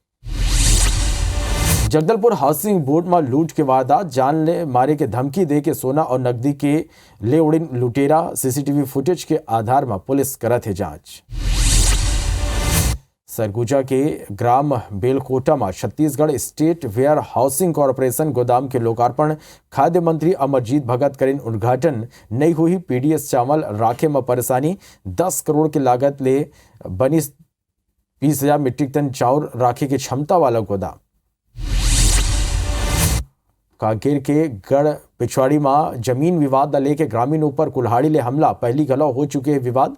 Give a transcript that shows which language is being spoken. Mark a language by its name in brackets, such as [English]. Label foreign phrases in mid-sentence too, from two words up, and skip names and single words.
[Chhattisgarhi] जगदलपुर हाउसिंग बोर्ड में लूट के वारदात, जान ले मारे के धमकी दे के सोना और नकदी के ले उड़िन लुटेरा। सीसीटीवी फुटेज के आधार में पुलिस करत है जांच। सरगुजा के ग्राम बेलकोटा में छत्तीसगढ़ स्टेट वेयर हाउसिंग कॉर्पोरेशन गोदाम के लोकार्पण खाद्य मंत्री अमरजीत भगत करीन उद्घाटन नहीं हुई। पीडीएस चावल राखे में परेशानी, 10 करोड़ की लागत ले बनी 20,000 मीट्रिक टन चाउर राखे की क्षमता वाला गोदाम। कांकेर के गढ़ पिछवाड़ी में जमीन विवाद लेके ग्रामीण ऊपर कुल्हाड़ी ले हमला, पहली गला हो चुके हैं विवाद।